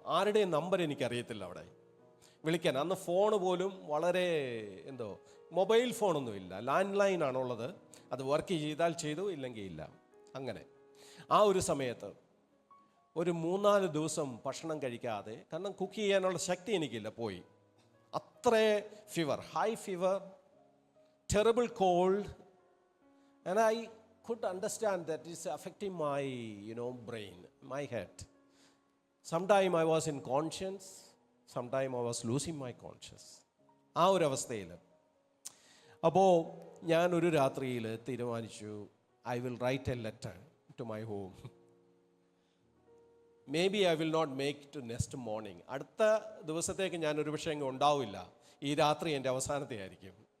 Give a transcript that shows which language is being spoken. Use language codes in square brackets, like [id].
[ml] ആരുടെയും നമ്പർ എനിക്കറിയത്തില്ല അവിടെ വിളിക്കാൻ. അന്ന് ഫോണ് പോലും വളരെ മൊബൈൽ ഫോണൊന്നുമില്ല, ലാൻഡ് ലൈൻ ആണുള്ളത്. അത് വർക്ക് ചെയ്താൽ ചെയ്തു, ഇല്ലെങ്കിൽ ഇല്ല. അങ്ങനെ ആ ഒരു സമയത്ത് ഒരു 3-4 ദിവസം ഭക്ഷണം കഴിക്കാതെ, കാരണം കുക്ക് ചെയ്യാനുള്ള ശക്തി എനിക്കില്ല, പോയി. അത്ര [en] Fever, high fever, terrible cold, and I could understand that it's affecting my brain, my head. Sometime I was in conscience, sometime I was losing my conscience. [ml] ആ ഒരു അവസ്ഥയിൽ അപ്പോൾ ഞാൻ ഒരു രാത്രിയിൽ തീരുമാനിച്ചു, [en] I will write a letter to my home. Maybe I will not make to next morning. [ml] അടുത്ത ദിവസത്തേക്ക് ഞാൻ ഒരു പക്ഷേ ഉണ്ടാവില്ല, ഈ രാത്രി എൻ്റെ അവസാനത്തെ ആയിരിക്കും.